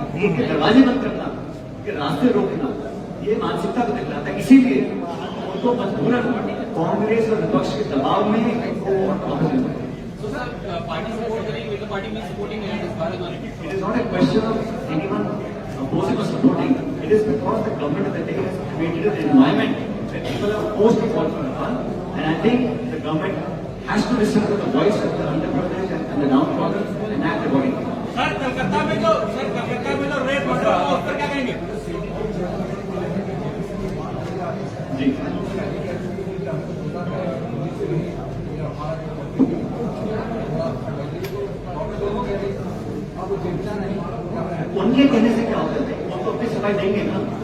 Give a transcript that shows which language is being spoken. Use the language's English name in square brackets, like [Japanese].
[Hindi] उनके दरवाजे बंद करना, उनके रास्ते रोकना, ये मानसिकता को दिखलाता है। इसीलिए उनको मजबूरन कांग्रेस और विपक्ष के दबाव में इनको वापस लेना है। [English] So sir, party support करेंगे, will the party be supporting as far as on it? It is not a question of anyone opposing or supporting. It is because the government of the day has created an environment where people are forced to fall for the fun. And I think the government has to listen to the voice of the underprivileged and the downtrodden and act accordingly. [Hindi] Sir Calcutta में जो rape बढ़ रहा है उस पर क्या कहेंगे? जी उनके कहने से क्या होता है? वो तो अपनी सफाई देंगे ना।